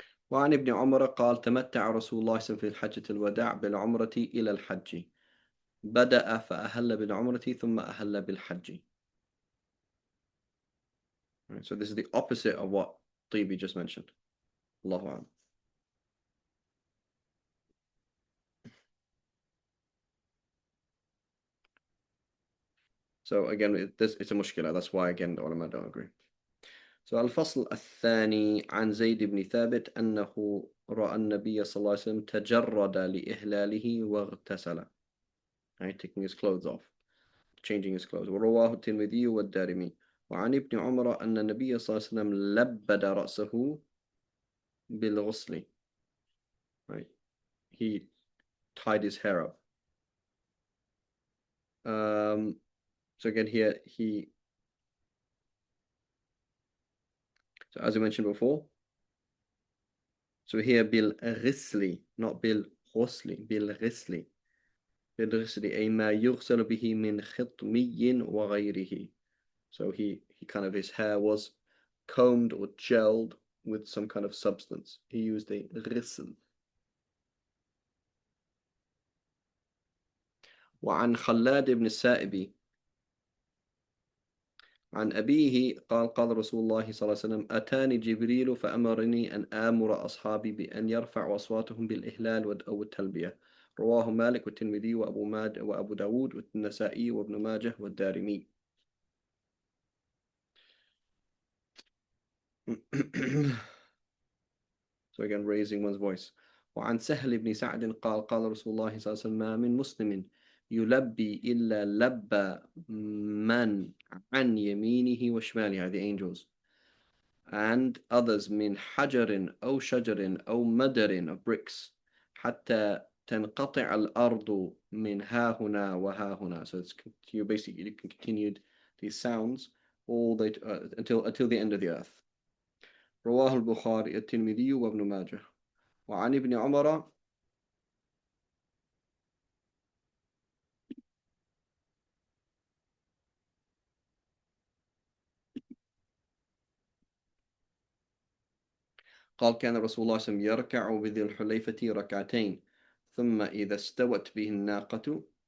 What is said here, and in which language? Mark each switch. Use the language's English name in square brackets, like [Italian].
[Arabic] وعن ابن عمر قال تمتع رسول الله صلى الله عليه وسلم في حجة الوداع بالعمرة إلى الحج، بدأ فأهل بالعمرة ثم أهل بالحج. [English] Right, so this is the opposite of what Tibi just mentioned. Allahu A'lam. So again, it's a mushkila. That's why again the ulama don't agree. [Arabic] So الفصل الثاني عن زيد بن ثابت أنه رأى النبي صلى الله عليه وسلم تجرد لإهلاله واغتسل. [English] Right, taking his clothes off, changing his clothes. [Arabic] ورواه الترمذي والدارمي. وعن ابن عمر أن النبي صلى الله عليه وسلم لبد رأسه بالغسل. [English] Right, he tied his hair up. So again here so as I mentioned before, so here بالغسل, not بالغسل, بالغسل. [Arabic] بالغسل أي ما يغسل به من خطمي وغيره. [English] So he kind of, his hair was combed or gelled with some kind of substance. He used a غسل. [Arabic] وعن خلاد بن السائب عن أبيه قال قال رسول الله صلى الله عليه وسلم أتاني جبريل فأمرني أن آمر أصحابي بأن يرفعوا أصواتهم بالإهلال أو التلبية. رواه مالك والترمذي وأبو داود والنسائي وابن ماجه والدارمي. [English] So again, raising one's voice. [Arabic] وعن سهل بن سعد قال قال رسول الله صلى الله عليه وسلم ما من مسلم يلبي إلا لبى من عن يمينه وشماله, [English] the angels, and others [Arabic] من حجر أو شجر أو مدر [English] of bricks [Arabic] حتى تنقطع الأرض من ها هنا وها هنا. [English] So it's, you basically continued these sounds all the until the end of the earth. [Arabic] رواه البخاري الترمذي وابن ماجه. وعن ابن عمر قال كان رسول الله صلى الله عليه وسلم يركع بذي الحليفة ركعتين ثم إذا استوت به الناقة.